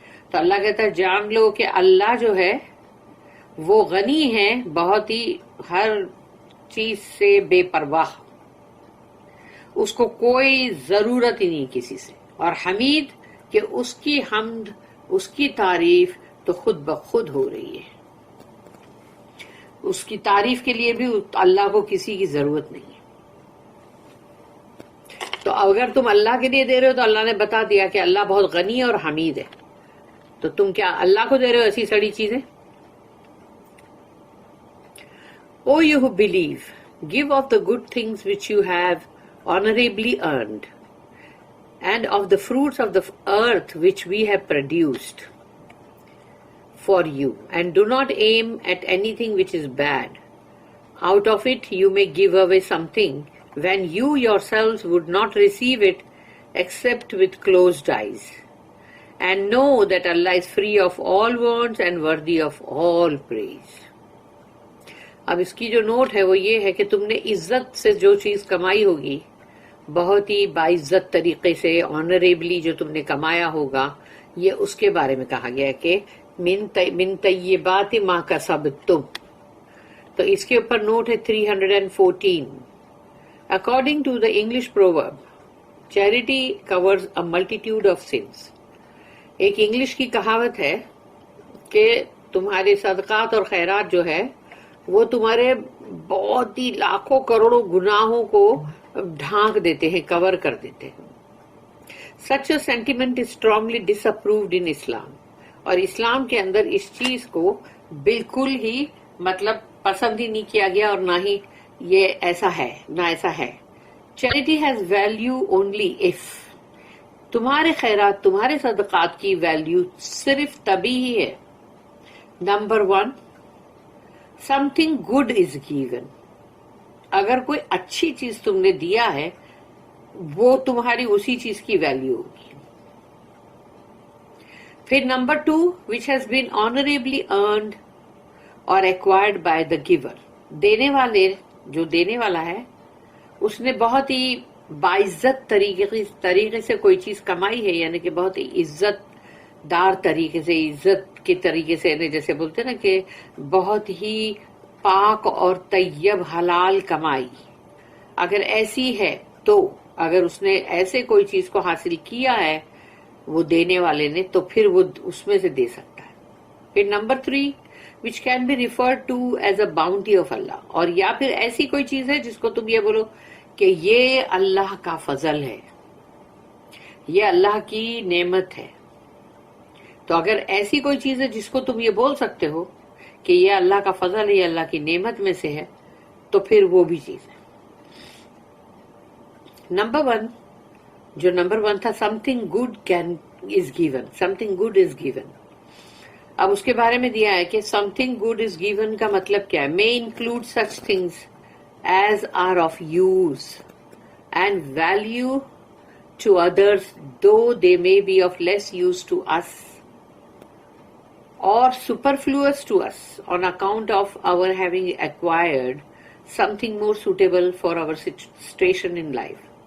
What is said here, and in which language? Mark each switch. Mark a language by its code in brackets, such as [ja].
[ur] تو اللہ کہتا ہے جان لو کہ اللہ جو ہے وہ غنی ہے، بہت ہی ہر چیز سے بے پرواہ، اس کو کوئی ضرورت ہی نہیں کسی سے. اور حمید کہ اس کی حمد، اس کی تعریف تو خود بخود ہو رہی ہے، اس کی تعریف کے لیے بھی اللہ کو کسی کی ضرورت نہیں ہے. تو اگر تم اللہ کے لیے دے رہے ہو تو اللہ نے بتا دیا کہ اللہ بہت غنی اور حمید ہے، تو تم کیا اللہ کو دے رہے ہو ایسی سڑی چیزیں؟ [en] O you who believe, give of the good things which you have honorably earned, and of the fruits of the earth which we have produced for you, and do not aim at anything which is bad. Out of it you may give away something, when you yourselves would not receive it except with closed eyes. And know that Allah is free of all wants and worthy of all praise. [ur] اب اس کی جو note ہے وہ یہ ہے کہ تم نے عزت سے جو چیز کمائی ہوگی، بہت ہی باعزت طریقے سے آنریبلی جو تم نے کمایا ہوگا، یہ اس کے بارے میں کہا گیا کہ من طیبات ما کسبتم. تو اس کے اوپر نوٹ ہے 314. [en] According to the English proverb, charity covers a multitude of sins. [ur] ایک انگلش کی کہاوت ہے کہ تمہارے صدقات اور خیرات جو ہے وہ تمہارے بہت ہی لاکھوں کروڑوں گناہوں کو ڈھانک دیتے ہیں، کور کر دیتے ہیں. [en] Such a sentiment is strongly disapproved in Islam. [ur] اور اسلام کے اندر اس چیز کو بالکل ہی مطلب پسند ہی نہیں کیا گیا، اور نہ ہی یہ ایسا ہے، نہ ایسا ہے. [en] Charity has value only if [ur] تمہارے خیرات تمہارے صدقات کی ویلیو صرف تبھی ہی ہے. [en] Number 1 something good is given. [ur] اگر کوئی اچھی چیز تم نے دیا ہے وہ تمہاری اسی چیز کی ویلیو ہوگی. پھر number 2 [en] which has been honorably earned or acquired by the giver. [ur] دینے والے جو دینے والا ہے اس نے بہت ہی باعزت طریقے سے کوئی چیز کمائی ہے، یعنی کہ بہت ہی عزت دار طریقے سے، عزت کے طریقے سے، جیسے بولتے ہیں نا کہ بہت ہی پاک اور طیب حلال کمائی. اگر ایسی ہے تو اگر اس نے ایسے کوئی چیز کو حاصل کیا ہے وہ دینے والے نے تو پھر وہ اس میں سے دے سکتا ہے. پھر number 3 [en] which can be referred to as a bounty of Allah. [ur] اور یا پھر ایسی کوئی چیز ہے جس کو تم یہ بولو کہ یہ اللہ کا فضل ہے، یہ اللہ کی نعمت ہے. تو اگر ایسی کوئی چیز ہے جس کو تم یہ بول سکتے ہو کہ یہ اللہ کا فضل ہے، یہ اللہ کی نعمت میں سے ہے، تو پھر وہ بھی چیز ہے. نمبر 1 جو نمبر 1 تھا [en] something good is given. something good is given. [ur] اب اس کے بارے میں دیا ہے کہ [en] something good is given [ur] کا مطلب کیا ہے. [en] may include such things as are of use and value to others though they may be of less use to us or superfluous to us on account of our having acquired something more suitable for our situation in life.